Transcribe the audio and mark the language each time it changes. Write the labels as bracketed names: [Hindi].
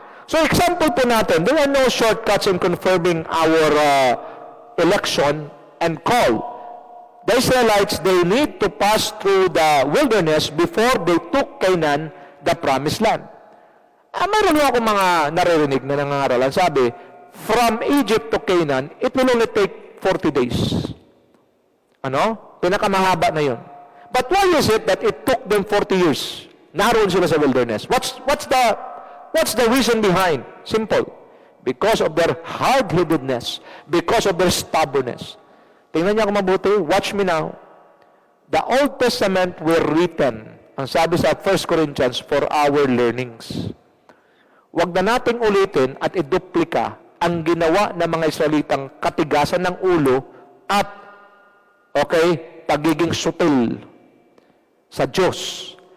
[English] So example [Filipino] po natin, [English] there are no shortcuts in confirming our election and call. The Israelites, they need to pass through the wilderness before they took Canaan, the promised land. [Filipino] Mayroon ako mga naririnig na nangangaralan. [English] Sabi, from Egypt to Canaan, it will only take 40 days. [Filipino] Ano? Pinakamahaba na yun. [English] But why is it that it took them 40 years? [Filipino] naroon sila sa [English] wilderness. What's the reason behind? Simple. Because of their hard-headedness, because of their stubbornness. [Filipino] Tingnan niyo kung mabuti, [English] watch me now. The Old Testament were written, [Filipino] ang sabi sa [English] 1 Corinthians, for our learnings. [Filipino] Huwag na nating ulitin at iduplika ang ginawa ng mga Israelitang katigasan ng ulo at, pagiging sutil sa Diyos.